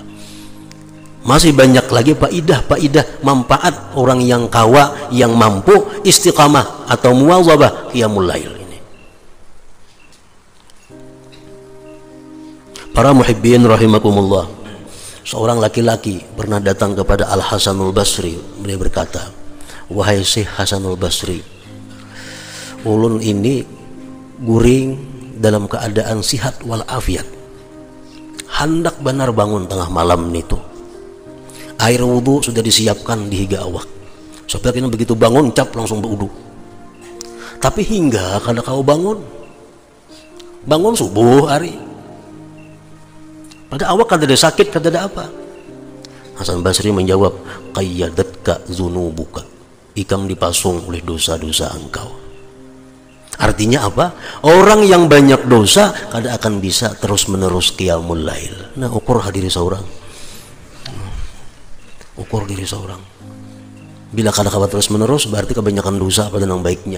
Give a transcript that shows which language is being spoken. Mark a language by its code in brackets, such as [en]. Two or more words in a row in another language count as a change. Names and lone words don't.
[id] Masih banyak lagi faidah manfaat orang yang kawa, yang mampu istiqamah atau muwazabah [ar] قيام الليل [id] ini. Para [ar] المحبين رحمكم الله, [id] seorang laki-laki pernah datang kepada Al Hasanul Basri. [bjn] Beliau berkata, wahai Syekh Hasanul Basri, ulun ini guring dalam keadaan sihat walafiat, hendak benar bangun tengah malam itu. Air wudhu sudah disiapkan di higa awak. Sampai akhirnya begitu bangun, cap langsung berwudhu. Tapi hingga kada kau bangun subuh hari. Pada awak kada ada sakit, kada ada apa. Hasan Basri menjawab, [ar] قيدتك ذنوبك. [bjn] Ikam dipasung oleh dosa-dosa engkau. Artinya apa? [id] Orang yang banyak dosa kada akan bisa terus-menerus [ar] قيام الليل. [id] Nah, ukur hadiri seorang. Ukur diri seorang. Bila kadang-kadang terus menerus, berarti kebanyakan dosa pada yang baiknya.